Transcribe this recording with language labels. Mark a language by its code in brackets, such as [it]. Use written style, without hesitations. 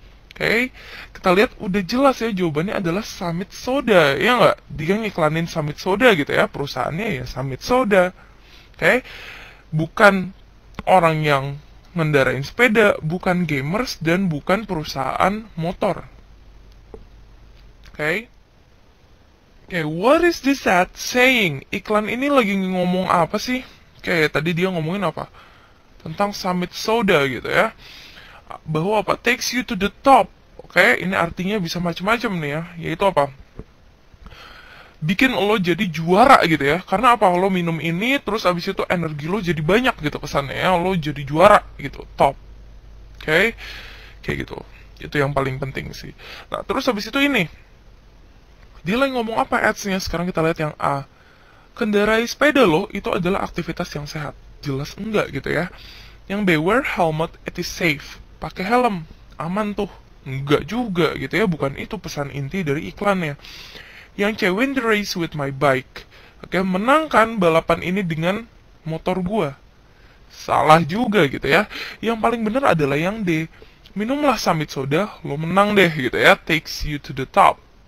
[id] Oke, kita lihat udah jelas ya, jawabannya adalah Summit Soda, ya nggak? Dia ngiklanin Summit Soda gitu ya, perusahaannya ya Summit Soda. Oke, bukan orang yang ngendarain sepeda, bukan gamers, dan bukan perusahaan motor. [en] Oke, what is this ad saying? [id] Iklan ini lagi ngomong apa sih? Tadi dia ngomongin apa? Tentang Summit Soda gitu ya. Bahwa apa? [en] Takes you to the top. [id] Ini artinya bisa macam-macam nih ya. Yaitu apa? Bikin lo jadi juara gitu ya. Karena apa? Lo minum ini, terus abis itu energi lo jadi banyak gitu kesannya ya. Lo jadi juara gitu, top. Kayak gitu. Itu yang paling penting sih. Nah, terus abis itu ini. Dia lagi ngomong apa ads-nya? Sekarang kita lihat yang A. Kendarai sepeda lo itu adalah aktivitas yang sehat. Jelas enggak gitu ya. Yang B, [en] wear helmet, it is safe. [id] Pakai helm, aman tuh. Enggak juga gitu ya, bukan itu pesan inti dari iklannya. Yang C, [en] win the race with my bike. [id] Menangkan balapan ini dengan motor gua. Salah juga gitu ya. Yang paling benar adalah yang D. Minumlah Summit Soda, lo menang deh gitu ya. [en] Takes you to the top.